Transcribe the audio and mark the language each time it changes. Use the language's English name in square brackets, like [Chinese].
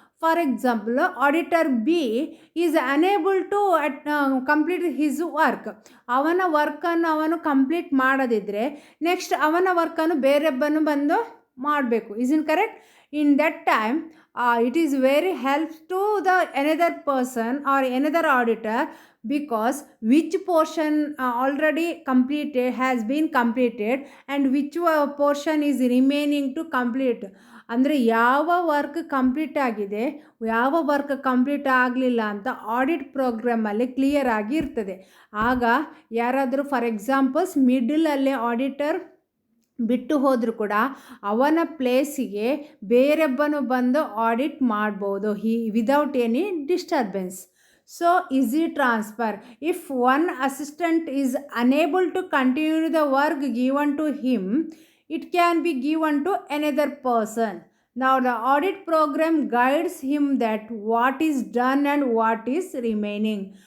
[English] For example, auditor B is unable to complete his work. [Kannada] ಅವನ ವರ್ಕನ್ನು ಅವನು complete ಮಾಡದಿದ್ದರೆ next ಅವನ ವರ್ಕನ್ನು ಬೇರೊಬ್ಬನು ಬಂದು ಮಾಡಬೇಕು. [English] Is incorrect? In that time, it is very helps to the another person or another auditor, because which portion already completed has been completed and which portion is remaining to complete. [Kannada] ಅಂದರೆ ಯಾವ work complete ಆಗಿದೆ, ಯಾವ work complete ಆಗಲಿಲ್ಲ ಅಂತ audit ಪ್ರೋಗ್ರಾಮಲ್ಲಿ clear ಆಗಿ ಇರ್ತದೆ. ಆಗ ಯಾರಾದರೂ [English] for examples [Kannada] ಮಿಡಲಲ್ಲಿ ಆಡಿಟರ್ ಬಿಟ್ಟು ಹೋದರೂ ಕೂಡ ಅವನ ಪ್ಲೇಸಿಗೆ ಬೇರೊಬ್ಬನು ಬಂದು ಆಡಿಟ್ ಮಾಡ್ಬೋದು, [English] Without any disturbance. So easy transfer. If one assistant is unable to continue the work given to him, it can be given to another person. Now the audit program guides him that what is done and what is remaining.